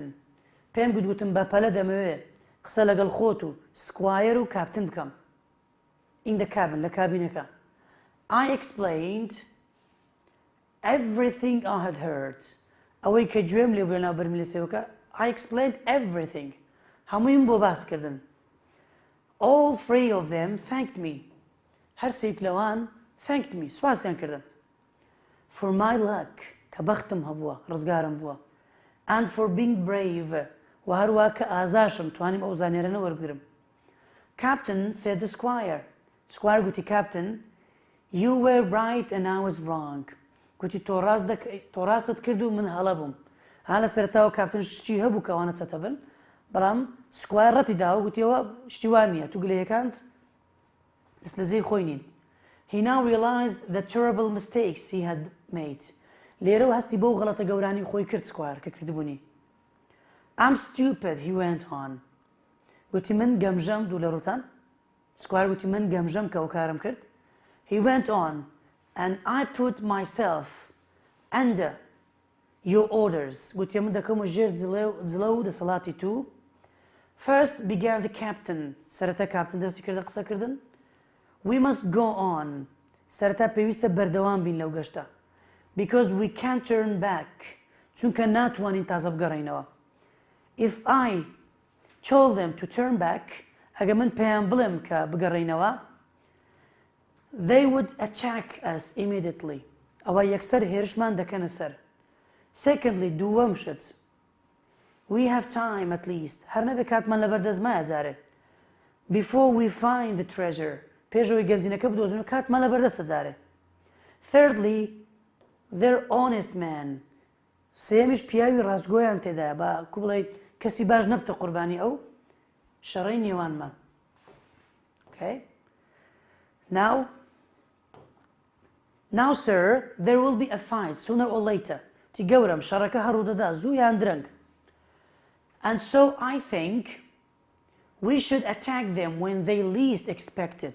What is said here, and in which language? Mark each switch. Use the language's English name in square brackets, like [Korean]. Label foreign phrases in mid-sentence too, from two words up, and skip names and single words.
[Central Kurdish] پێم گوتم بەپەلە دەمەوێت قسە لەگەڵ خۆت و سکوایر و کاپتن بکەم. [English] In the cabin, [Central Kurdish] لە کابینەکە. [English] I explained everything I had heard. [Central Kurdish] ئەوەی کە گوێم لێ بوو لەناو بەرمیلەسەوەکە [English] I explained everything. [Central Kurdish] هەموویم بۆ باس کردن. [English] All 3 of them thanked me. [Central Kurdish] هەر سێک لەوان [English] thanked me. [Central Kurdish] سواسیان کردم. [English] For my luck [Central Kurdish] کە بەختم هەبووە ڕزگارم بووە. [English] And for being brave. [Central Kurdish] و هەروە کە ئازاشم توانیم ئەو زانێرانە وەربگرم. [English] Captain said the squire. Squire گوتی Captain, you were right and I was wrong. [Central Kurdish] گوتی تۆ ڕاستت کرد و من هەڵە بووم. هەڵە سەرەتاوە کاپتن شتی هەبوو کە ئەوانە چەتە بن بەڵام سکوایر ڕەتی داوە گوتیەوە شتی وان نییە تو گلەیەکانت دەست لە جێی خۆی نین. [English] He now realized the terrible mistakes he had made. [Central Kurdish] لێرەوە هەستی بەو غەڵەتە گەورانی خۆی کرد سکوایر کە کردبوونی. [English] I'm stupid, he went on. [Central Kurdish] گوتی من گەمژەم دوو لە ڕوتان. سکوایر گوتی من گەمژەم کە ئەو کارم کرد. [English] He went on and I put myself under your orders. [Central Kurdish] گوتی من دەکەمە ژێر جلە و دەسەڵاتی تو. [English] First began the captain. [Central Kurdish] سەرەتا کاپتن دەستی کردە قسەکردن. [English] We must go on. [Central Kurdish] سەرەتا پێویستە بەردەوام بین لەو گەشتە. [English] Because we can't turn back. [Central Kurdish] چونکە ناتوانین تازە بگەڕێینەوە. [English] If I told them to turn back, [Central Kurdish] ئەگە من پێیان بڵێم کە بگەڕێینەوە, [English] they would attack us immediately. [Central Kurdish] ئەوە یەکسەر هێرشمان دەکەنە سەر. Secondly, دووەم شت. [English] We have time at least. [Central Kurdish] هەر نەبێ کاتمان لەبەردەستمایە جارێ. [English] Before we find the treasure. [Central Kurdish] پێشەوەی گەنجینەکە بدۆزین و کاتمان لەبەردەستە جارێ. [English] thirdly they're honest men [Central Kurdish] سێمیش پیاوی ڕاستگۆیان تێدایە بە کو بڵێیت کەسی باش نەبتە قوربانی ئەو شەڕەی نێوانمان. [English] Okay? Now sir there will be a fight sooner or later. [Central Kurdish] تی گەورم شەڕەکە هەڕوو دەدا زوو یان درەنگ. [English] And so I think we should attack them when they least expect it.